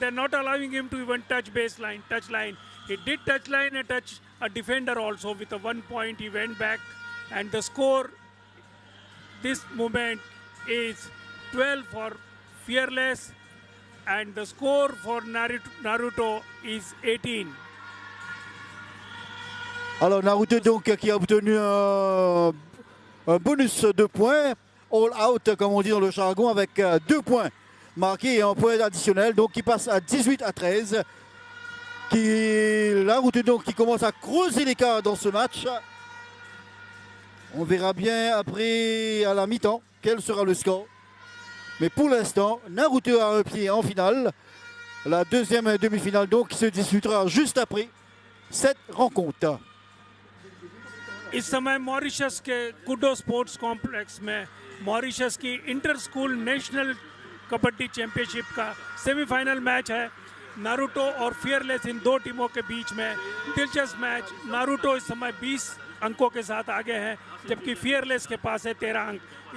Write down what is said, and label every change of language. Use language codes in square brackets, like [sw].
[en] They're not allowing him to even touch touch line. He did touch line and touch a defender also. With a 1 point, he went back, and the score this moment is 12 for Fearless, and the score for Naruto is 18. [fr] Alors Naruto donc qui a obtenu un bonus de points, all out comme on dit dans le jargon, avec 2 points marqués et un point additionnel, donc qui passe à 18-13. Naruto donc qui commence à creuser l'écart dans ce match. On verra bien après à la mi-temps quel sera le score. Mais pour l'instant, Naruto a un pied en finale. La deuxième demi-finale donc qui se disputera juste après cette rencontre. [hi] इस समय Mauritius के kudo sports complex में Mauritius की inter school national kabaddi championship का semifinal match है। Naruto और fearless इन दो टीमों के बीच में दिलचस्प मैच। नारुतो इस समय 20 अंकों के साथ आगे है, जबकि फियरलेस के पास है 13 अंक।